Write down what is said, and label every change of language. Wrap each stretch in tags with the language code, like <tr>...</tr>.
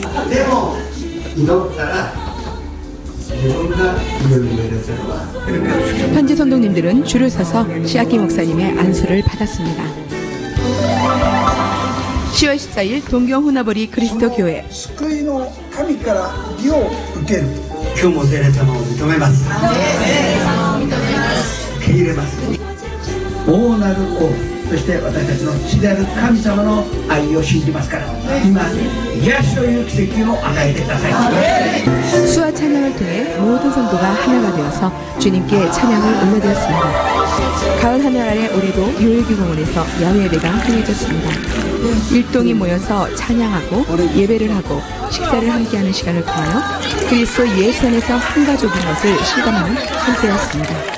<ko>데모 이동따라 대본가 이용되어서 현지 성도님들은 줄을 서서 시아키 목사님의 안수를 받았습니다. 10월 14일 동경 후나버리 그리스도 교회</ko> <ja>救いの神から義を受ける。今日も聖霊様を認めます。受け入れます。大なる王、そして私たちの父である神様の愛を信じますから、今癒しという奇跡を与えてください。</ja> <ko>수와 찬양을 통해 모든 성도가 하나가 되어서 주님께 찬양을 올려드렸습니다. 가을 하늘 아래 올해도 요일교공원에서 야외 예배가 행해졌습니다. 일동이 모여서 찬양하고 예배를 하고 식사를 함께하는 시간을 통하여 그리스도 예수 안에서 한 가족인 것을 실감하는 한 때였습니다.</ko>